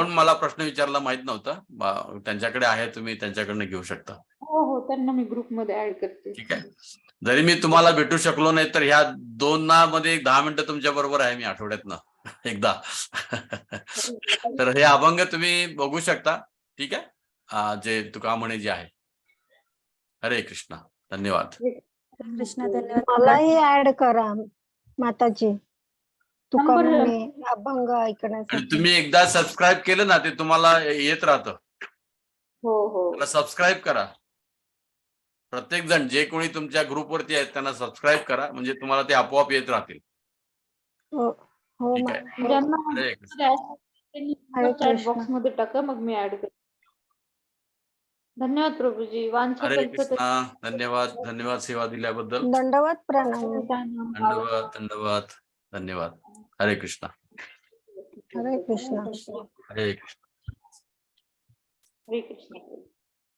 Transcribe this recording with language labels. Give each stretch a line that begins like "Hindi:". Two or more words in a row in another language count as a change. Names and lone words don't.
Marathi: कोण मला प्रश्न विचारला माहित नव्हतं. त्यांच्याकडे आहे, तुम्ही त्यांच्याकडनं घेऊ शकता. हो त्यांना मी ग्रुपमध्ये ऍड करते. ठीक आहे. जरी मी तुम्हाला भेटू शकलो नाही तर ह्या 2 मध्ये 10 मिनिटं तुमच्या बरोबर आहे मी आठवड्यातनं एकदा. तर हे अभंग तुम्ही बघू शकता. ठीक आहे. जे तुका म्हणे जे आहे. हरे कृष्ण. धन्यवाद. कृष्णा, धन्यवाद. मलाही ऍड करा माताजी. तुका नंबर- म्हणे अभंग आणि ऐकण्यासाठी. तुम्ही एकदा सबस्क्राईब केलं ना ते तुम्हाला येत राहतं. हो त्याला सबस्क्राईब करा. प्रत्येक जण जे कोणी तुमच्या ग्रुपवरती आहेत त्यांना सबस्क्राईब करा, म्हणजे तुम्हाला ते आपोआप येत राहतील. हो हो ठीक मा- आहे. हो. ज्यांना हरे कृष्ण. हरे चॅट कृष्ण. बॉक्स मध्ये टाका, मग मी ऍड करते. धन्यवाद प्रभूजी. हरे कृष्णा. धन्यवाद सेवा दिल्याबद्दल. दंडवत प्रणाम. धन्यवाद. धन्यवाद. हरे कृष्णा. हरे कृष्ण. हरे कृष्ण. हरे कृष्ण.